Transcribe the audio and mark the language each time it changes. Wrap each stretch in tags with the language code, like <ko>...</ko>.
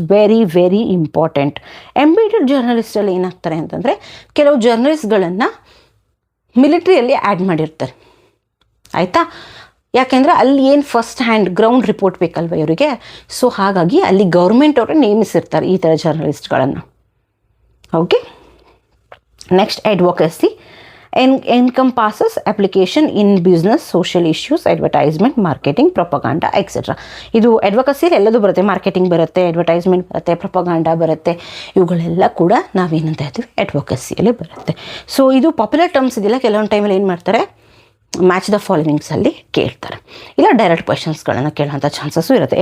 <kn>Very very important. ಎಂಬೀಡೆಡ್ ಜರ್ನಲಿಸ್ಟಲ್ಲಿ ಏನಾಗ್ತಾರೆ ಅಂತಂದರೆ, ಕೆಲವು ಜರ್ನಲಿಸ್ಟ್ಗಳನ್ನು ಮಿಲಿಟ್ರಿಯಲ್ಲಿ ಆ್ಯಡ್ ಮಾಡಿರ್ತಾರೆ, ಆಯಿತಾ. ಯಾಕೆಂದರೆ ಅಲ್ಲಿ ಏನು ಫಸ್ಟ್ ಹ್ಯಾಂಡ್ ಗ್ರೌಂಡ್ ರಿಪೋರ್ಟ್ ಬೇಕಲ್ವ ಇವರಿಗೆ. ಸೊ ಹಾಗಾಗಿ ಅಲ್ಲಿ ಗೌರ್ಮೆಂಟ್ ಅವರೇ ನೇಮಿಸಿರ್ತಾರೆ ಈ ಥರ ಜರ್ನಲಿಸ್ಟ್ಗಳನ್ನು. Okay.</kn> <en>Next, advocacy encompasses application in business, social issues, advertisement, marketing, propaganda, etc.</en> <kn>ಇದು ಅಡ್ವೊಕಸಿ ಎಲ್ಲದೂ ಬರುತ್ತೆ, ಮಾರ್ಕೆಟಿಂಗ್ ಬರುತ್ತೆ, ಅಡ್ವರ್ಟೈಸ್ಮೆಂಟ್ ಬರುತ್ತೆ, ಪ್ರೊಪಗಾಂಡ ಬರುತ್ತೆ, ಇವುಗಳೆಲ್ಲ ಕೂಡ ನಾವೇನಂತ ಹೇಳ್ತೀವಿ ಅಡ್ವೊಕಸಿಯಲ್ಲಿ ಬರುತ್ತೆ. ಸೊ ಇದು ಪಾಪ್ಯುಲರ್ ಟರ್ಮ್ಸ್ ಇದೆಲ್ಲ ಕೆಲವೊಂದು ಟೈಮಲ್ಲಿ ಏನು ಮಾಡ್ತಾರೆ, ಮ್ಯಾಚ್ ದ ಫಾಲೋವಿಂಗ್ಸಲ್ಲಿ ಕೇಳ್ತಾರೆ, ಇಲ್ಲ ಡೈರೆಕ್ಟ್ ಕ್ವೆಶನ್ಸ್ಗಳನ್ನು ಕೇಳೋಂಥ ಚಾನ್ಸಸ್ಸು ಇರುತ್ತೆ.</kn>